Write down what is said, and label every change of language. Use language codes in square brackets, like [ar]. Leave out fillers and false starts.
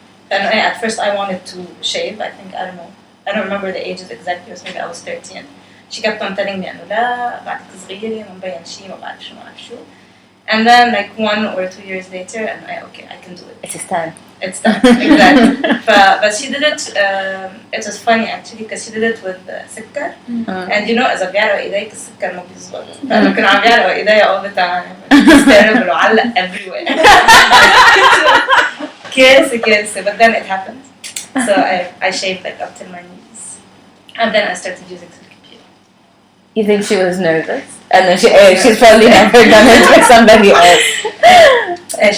[en] And at first I wanted to shave. I don't remember the ages exactly. It was maybe I was 13. She kept on telling me, [ar] لا بعدك صغيرة ما مبين شيء ما بعرف شو. [en] And then 1 or 2 years later, and I can do it. It is time. it's done. Exactly. But she did it. It was funny actually because she did it with سكر. And you know [ar] إذا بيعرق إيديك السكر ما بيزبط. فأنا كانوا عم بيعرقوا إيديا [en] all the time. It's terrible [ar] وعلق [en] everywhere. [ar] كارثة. [en] But then it happened. So I shaved like up till my knees. And then I started using silky peel. You think she was nervous? And then she's probably never done it with somebody else.